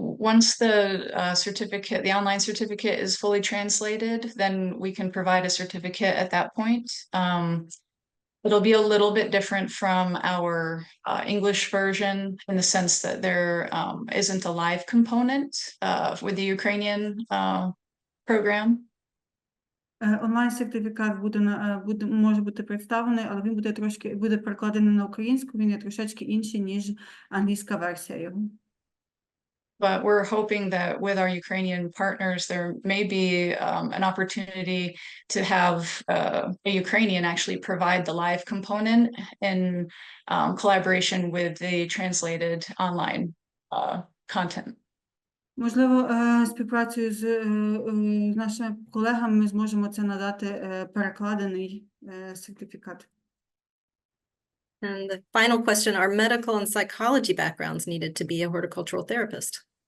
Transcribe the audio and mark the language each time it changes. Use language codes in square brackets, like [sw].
[en] Once the certificate, the online certificate is fully translated, then we can provide a certificate at that point. It'll be a little bit different from our English version in the sense that there isn't a live component with the Ukrainian program. [uk] Онлайн-сертифікат може бути представлений, але він буде перекладений на українську, він є трошечки інший, ніж англійська версія його. [en] But we're hoping that with our Ukrainian partners, there may be an opportunity to have a Ukrainian actually provide the live component in collaboration with the translated online content. [uk] Можливо, співпрацею з нашими колегами ми зможемо це надати перекладений сертифікат. [en] And the final question, are medical and psychology backgrounds needed to be a horticultural therapist?